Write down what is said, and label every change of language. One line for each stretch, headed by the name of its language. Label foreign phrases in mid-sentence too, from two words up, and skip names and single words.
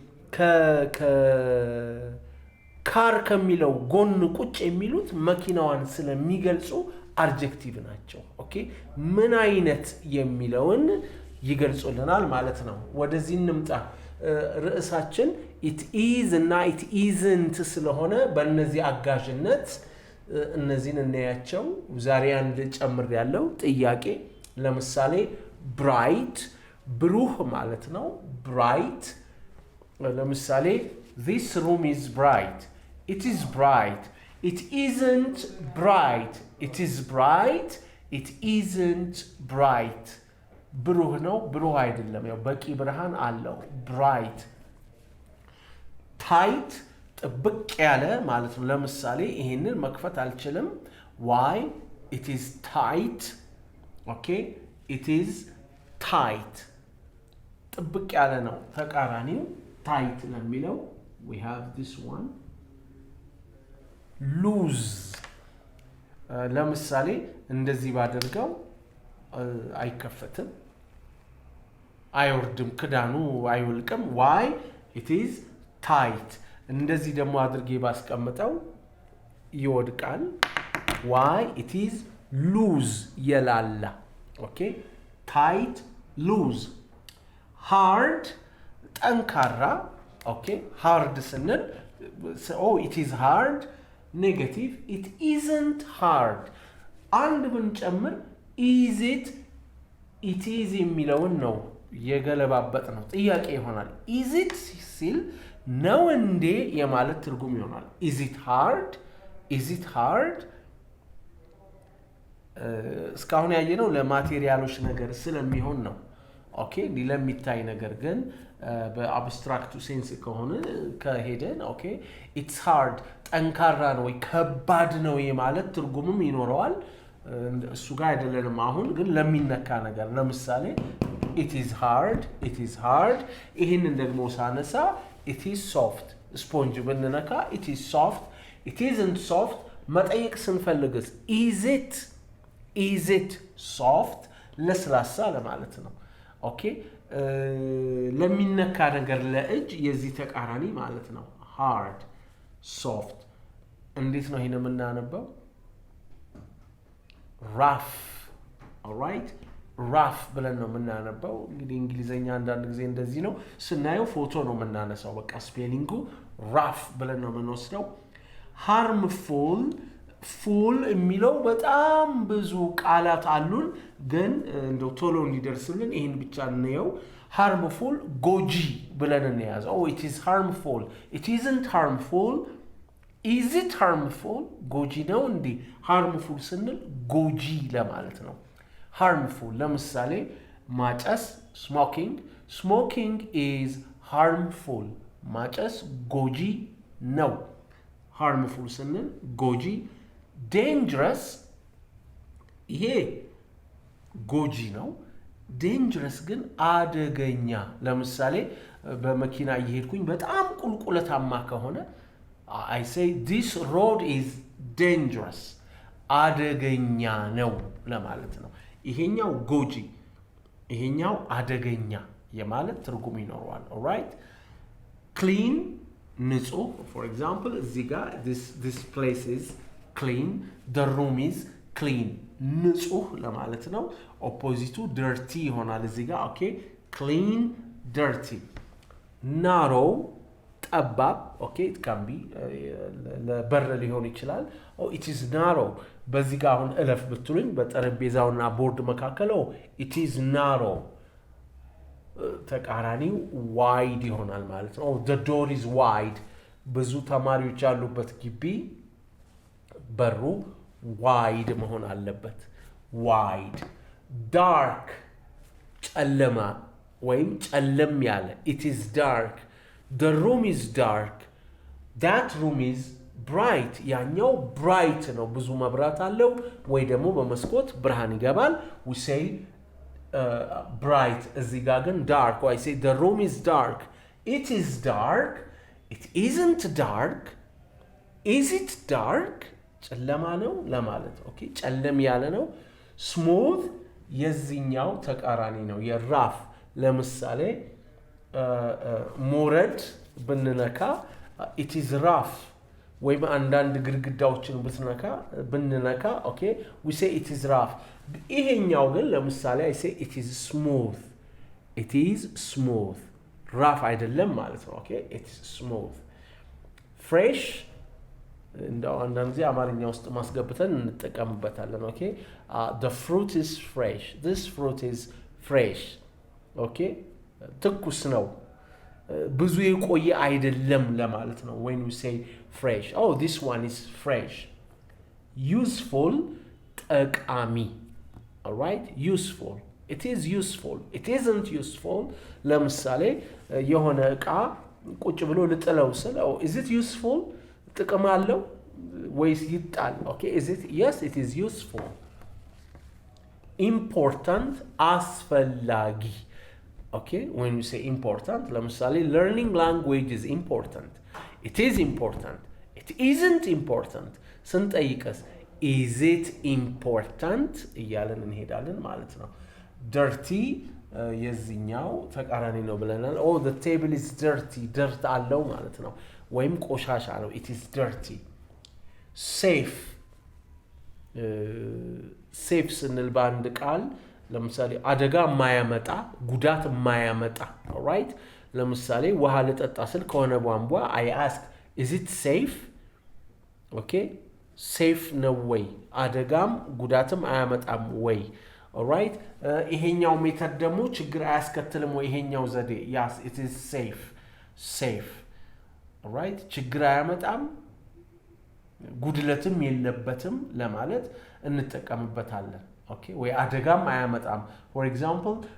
Amharic: ካር ከሚለው ጎን ቁጭ የሚሉት መኪናዋን ስለሚገልጹ አድጀክቲቭ ናቸው ኦኬ ምን አይነት የሚለውን ይገልጹልናል ማለት ነው ወደዚህ እንምጣ ርዕሳችን
English: it is
Amharic: እና
English: it isn't
Amharic: ስለሆነ በእነዚህ አጋዥነት እነዚህን እናያቸው ዛሬ አንድ ጨምር ያለው ጥያቄ ለምሳሌ bright ብሩህ ማለት ነው bright ለምሳሌ
English: this room is bright it is bright it isn't bright it is bright it isn't bright
Amharic: ብሩህ ነው ብሩህ አይደለም ያው በቂ ብርሃን አለው bright
English: tight
Amharic: ጥብቅ ያለ ማለት ነው ለምሳሌ ይሄንን መክፈት አልችልም
English: why it is tight okay it is tight
Amharic: ጥብቅ ያለ ነው ተቃራኒው
English: tight ለሚለው we have this one
Amharic: loose ለምሳሌ እንደዚህ ባደርገው አይከፈትም አይወርድም ክዳኑ አይወልቅም
English: why it is tight
Amharic: እንደዚህ ደግሞ አድርጌ ባስቀምጠው ይወድቃል
English: why it is loose የላላ okay tight loose hard
Amharic: ጠንካራ
English: okay hard
Amharic: ስንል
English: oh it is hard negative it isn't hard
Amharic: አንድ ብንጨምር
English: is it is
Amharic: የሚለውን ነው የገለባበጥ ነው ጥያቄ ይሆናል
English: is it
Amharic: ሲል ነው እንዴ የማለት ትርጉም ይሆናል
English: is it hard
Amharic: እስካሁን ያየነው ለማቴሪያሎች ነገር ስለሚሆን ነው ኦኬ ለሚታይ ነገር ግን በአብስትራክቱ ሴንስ ከሄደን ኦኬ
English: it's hard
Amharic: ጠንካራ ነው ወይ ከባድ ነው የማለት ትርጉምም ይኖረዋል እሱ ጋር አይደለም አሁን ግን ለሚነካ ነገር ለምሳሌ
English: it is hard
Amharic: ይሄንን ደግሞ ሳነሳ
English: it is soft
Amharic: ስፖንጅ ብንነካ
English: it is soft it isn't soft
Amharic: መጠየቅ ስንፈልግስ
English: is it soft
Amharic: ለስላሳ ለማለት ነው ኦኬ ለሚነካ ነገር ለእጅ የዚህ ተቃራኒ ማለት ነው
English: hard soft
Amharic: እንዴት ነው ይሄን የምናነበው
English: rough all right rough
Amharic: ብለን ነው የምናነበው እንግዲህ እንግሊዘኛ አንዳንድ ጊዜ እንደዚህ ነው ስናየው ፎቶ ነው የምናነሳው በቃ ስፔሊንጉ rough ብለን ነው የምንወስደው
English: harmful full
Amharic: የሚለው በጣም ብዙ ቃላት አሉን ግን እንደው ቶሎ እንዲደርስልን ይሄን ብቻ እንየው harmful ጎጂ ብለን እንያዘው
English: oh it is harmful it isn't harmful is it harmful
Amharic: ጎጂ ነው እንዴ
English: harmful
Amharic: ስንል ጎጂ ለማለት ነው harmful ለምሳሌ ማጨስ
English: smoking is harmful
Amharic: ማጨስ ጎጂ ነው harmful ስንል ጎጂ dangerous ይሄ ጎጂ ነው dangerous ግን አደገኛ ለምሳሌ በመኪና እየሄድኩኝ በጣም ቁልቁለታማ ከሆነ
English: I say this road is dangerous
Amharic: አደገኛ ነው ለማለት ነው ይሄኛው ጎጂ ይሄኛው አደገኛ የማለት ትርጉም ይኖረዋል
English: all right
Amharic: clean ንጹህ
English: for example
Amharic: እዚህ ጋር
English: this place is clean the room is clean
Amharic: ንጹህ ለማለት ነው ኦፖዚቱ dirty ይሆናል እዚህ ጋር ኦኬ
English: clean dirty narrow
Amharic: ጠባብ ኦኬ
English: it can be
Amharic: ለበር ሊሆን ይችላል
English: it is narrow
Amharic: በዚህ ጋር አሁን እለፍ ብትሉኝ በጠረጴዛውና ቦርድ መካከል
English: it is narrow
Amharic: ተቃራኒው wide ይሆናል ማለት ነው
English: the door is wide
Amharic: ብዙ ተማሪዎች ያሉበት ግቢ በሩ wide መሆን አለበት
English: wide dark
Amharic: ጨለማ ወይም ጨለም ያለ
English: it is dark the room is dark that room is bright ያኛው bright
Amharic: ነው ብዙ መብራት አለው ወይ ደግሞ በመስኮት ብርሃን ይገባል
English: we say bright
Amharic: እዚህ ጋር ግን
English: dark or I say the room is dark it is dark it isn't dark is it dark
Amharic: ጨለማ ነው ለማለት ኦኬ ጨለም ያለ ነው
English: smooth
Amharic: የዚህኛው ተቃራኒ ነው የራፍ ለምሳሌ ሞረድ ብንነካ
English: it is rough
Amharic: ወይም አንዳንድ ግድግዳዎችን ብንነካ ኦኬ
English: we say it is rough
Amharic: ይሄኛው ግን ለምሳሌ
English: I say it is smooth rough
Amharic: አይደለም ማለት ነው ኦኬ
English: it is smooth fresh
Amharic: እንደው አንዳንድ ጊዜ አማርኛ ውስጥ ማስገብተን እንጠቀምበታለን ኦኬ
English: the fruit is fresh this fruit is fresh
Amharic: ኦኬ ትኩስ ነው ብዙ የቆየ አይደለም ለማለት ነው
English: when we say fresh this one is fresh useful ጠቃሚ all right useful it is useful it isn't useful
Amharic: ለምሳሌ የሆነ ዕቃ ቁጭ ብሎ ልጥለው ስለ
English: is it useful
Amharic: ጥቅም አለው ወይስ ይጣል
English: okay is it yes it is useful important አስፈላጊ okay when you say important ለምሳሌ learning language is important it is important it isn't important ስንጠይቀስ is it important
Amharic: እያለን እንሄዳለን ማለት ነው
English: dirty
Amharic: የዚህኛው ተቃራኒ ነው ብለናል
English: the table is dirty dirt አለው
Amharic: ማለት ነው ወይም ቆሻሻ ነው
English: it is dirty safe
Amharic: safe ስንል በአንድ ቃል ለምሳሌ አደጋ ማያመጣ ጉዳት ማያመጣ
English: all right
Amharic: ለምሳሌ ውሃ ልጠጣ ስል ከሆነ ቧንቧ
English: I ask is it safe okay
Amharic: safe ነው ወይ አደጋም ጉዳትም አያመጣም ወይ
English: all right
Amharic: ይሄኛው ሜተድ ደግሞ ችግር አያስከትልም ወይ ይሄኛው ዘዴ
English: yes it is safe all right
Amharic: ችግር አያመጣም ጉድለትም የለበትም ለማለት እንጠቀምበታለን okay ወይ አደጋም አያመጣም
English: for example